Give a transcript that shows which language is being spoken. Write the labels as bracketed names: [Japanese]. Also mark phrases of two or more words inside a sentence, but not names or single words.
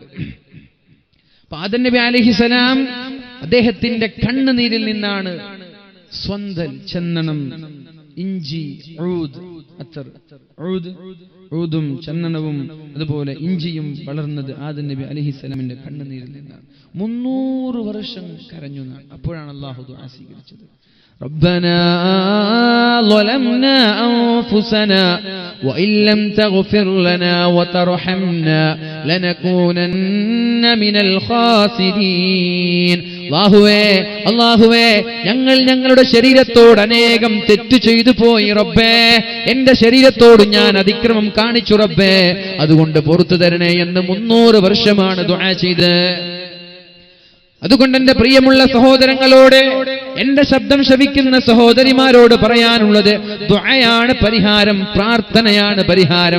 [Malayalam] അപ്പൊ ആദം നബി അലൈഹിസ്സലാം അദ്ദേഹത്തിന്റെ കണ്ണുനീരിൽ നിന്നാണ് സ്വന്തൽ, ചന്ദനം, ഇഞ്ചി, ഊദും ചന്ദനവും അതുപോലെ ഇഞ്ചിയും വളർന്നത് ആദം നബി അലൈഹിസ്സലാമിന്റെ കണ്ണുനീരിൽ നിന്നാണ്. 300 വർഷം കരഞ്ഞു. അപ്പോഴാണ് അല്ലാഹു ദുആ സ്വീകരിച്ചത്. [Arabic] ربنا ظلمنا أنفسنا وإن لم تغفر لنا وترحمنا لنكونن من الخاسرين. [Malayalam] അല്ലാഹുവേ, ഞങ്ങൾ ഞങ്ങളുടെ ശരീരത്തോട് അനേകം തെറ്റ് ചെയ്തു പോയി റബ്ബേ. എന്റെ ശരീരത്തോട് ഞാൻ അതിക്രമം കാണിച്ചു റബ്ബേ, അതുകൊണ്ട് പുറത്തു തരണേ എന്ന് 300 വർഷമാണ് ദുആ ചെയ്തത്. അതുകൊണ്ട് എന്റെ പ്രിയമുള്ള സഹോദരങ്ങളോട്, എന്റെ ശബ്ദം ശ്രവിക്കുന്ന സഹോദരിമാരോട് പറയാനുള്ളത്, ദുആയാണ് പരിഹാരം, പ്രാർത്ഥനയാണ് പരിഹാരം.